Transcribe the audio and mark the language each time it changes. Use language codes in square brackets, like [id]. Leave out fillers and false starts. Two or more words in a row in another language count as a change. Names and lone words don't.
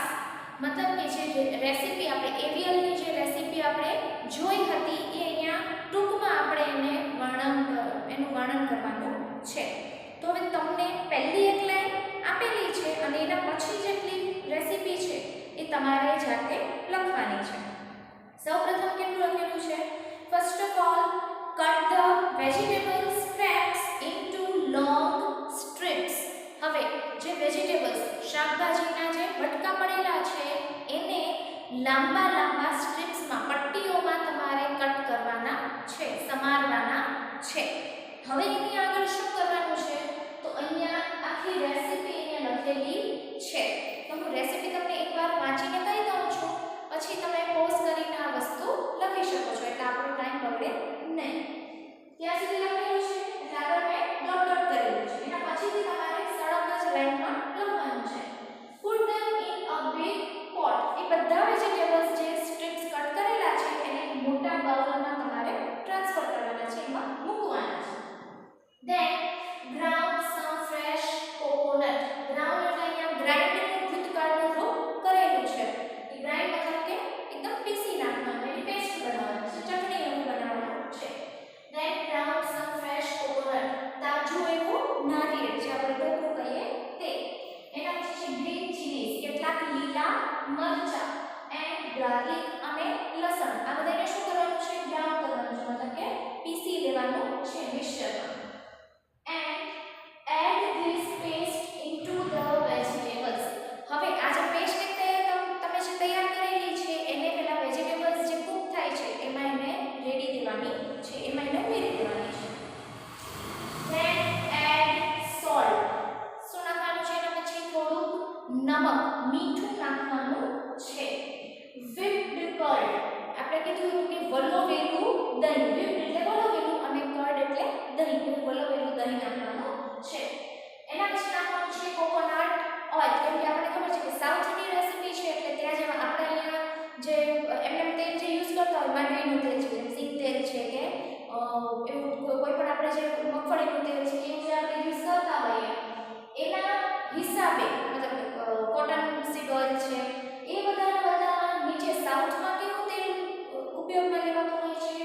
[gu] મતલબ કે જે રેસિપી આપણે એરિયલની જે રેસિપી આપણે જોઈ હતી એ અહીંયા ટૂંકમાં આપણે એનું વર્ણન કરવાનું છે. તો હવે તમને પહેલી એક લાઈન આપેલી છે અને એના પછી જેટલી રેસિપી છે એ તમારે જાતે લખવાની છે. સૌપ્રથમ કેટલું લખેલું છે? [en] First of all, cut the vegetable scraps into long strips. [gu] હવે જે વેજીટેબલ્સ શાકભાજીના જે બટકા પડેલા છે એને લાંબા લાંબા સ્ટ્રીપ્સમાં પટ્ટીઓમાં તમારે કટ કરવાના છે, સમારવાના છે. હવે એની આગળ શું કરવાનું છે? તો અહીંયા આખી રેસિપી અહીંયા લખેલી છે. તો હું રેસિપી તમને એકવાર વાંચીને કહી દઉં છું, પછી તમે પોઝ કરીને આ વસ્તુ લખી શકો છો એટલે આપણો ટાઈમ બગડે નહીં. ત્યાં સુધી લખેલું છે એટલે આગળ મેં [en] dot dot [gu] કરેલું છે. એના પછીથી તમારે સળંગ જ લાઈનમાં લખવાનું છે. [en] Put them in a big pot. [gu] એ બધા વેજીટેબલ્સ જે [en] strips cut [gu] કરેલા છે એને મોટા બાઉલમાં તમારે ટ્રાન્સફર કરવાના છે, એમાં મૂકવાના છે. [en] Then ground some fresh coconut. [gu] Ground એટલે અહીંયા ગ્રાઇન્ડનું ભૂતકાળનું રૂપ કરેલું છે. એ ગ્રાઇન્ડ મતલબ કે એકદમ પીસી નાખવાનું, એની પેસ્ટ બનાવવાની છે, ચટણી એવું બનાવવાનું છે. [en] Then ground some fresh coconut. [gu] તાજું એવું નારિયેળ જે આપણે ટોપરું કહીએ તે. એના પછી છે [en] green chillies, [gu] કેટલાક લીલા મરચા, [en] and garlic [gu] અને લસણ. આ બધાને શું કરવાનું છે? ગ્રાઉન્ડ કરવાનું છે, મતલબ કે પીસી લેવાનું છે મિક્સચરમાં. [en] And add this paste into the vegetables. [gu] હવે આ જે પેસ્ટ તમે જે તૈયાર કરેલી છે એને પેલા વેજીટેબલ્સ જે કુક થાય છે એમાં એને રેડી દેવાની છે, એમાં એને ઉમેરી દેવાની છે. [en] Then add salt. [gu] શું નાખવાનું છે? એના પછી થોડુંક નમક, મીઠું નાખવાનું છે. [en] Whipped curd. [gu] આપણે કીધું હતું કે વલોવેલું દહીં. whipped એટલે વલોવેલું અને curd એટલે દહીં. તો વલોવેલું દહીં નાખવાનું છે. એના પછી નાખવાનું છે [en] coconut oil. [gu] કેમ કે આપણે ખબર છે કે સાઉથની રેસિપી છે એટલે ત્યાં જેમ આપણે અહીંયા જે એમએમ તેલ જે યુઝ કરતા હોય, માંડવીનું તેલ છે, જેમ સિંગ તેલ છે કે એવું કોઈ પણ આપણે જે મગફળીનું તેલ છે એવું જે આપણે યુઝ કરતા હોઈએ એના હિસાબે, મતલબ [en] cotton seed oil [gu] છે એ બધા નીચે સાઉથમાં કેવું તેલ ઉપયોગમાં લેવાતું હોય છે?